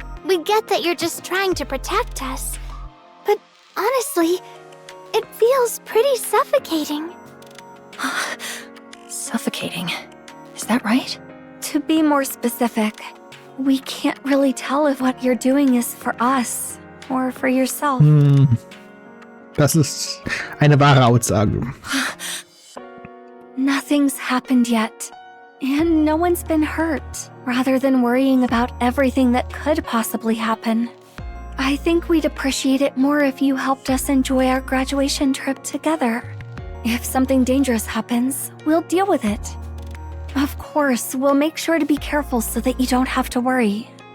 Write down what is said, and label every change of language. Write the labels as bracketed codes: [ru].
[en] We get that you're just trying to protect us. But honestly, it feels pretty suffocating. Suffocating. Is that right? To be more specific, we can't really tell if what you're doing is for us or for yourself. [de] Das ist eine wahre Aussage. [en] Nothing's happened yet, and no one's been hurt. Rather than worrying about everything that could possibly happen, I think we'd appreciate it more if you helped us enjoy our graduation trip together. If something dangerous happens, we'll deal with it. Of course, we'll make sure to be careful so that you don't have to worry.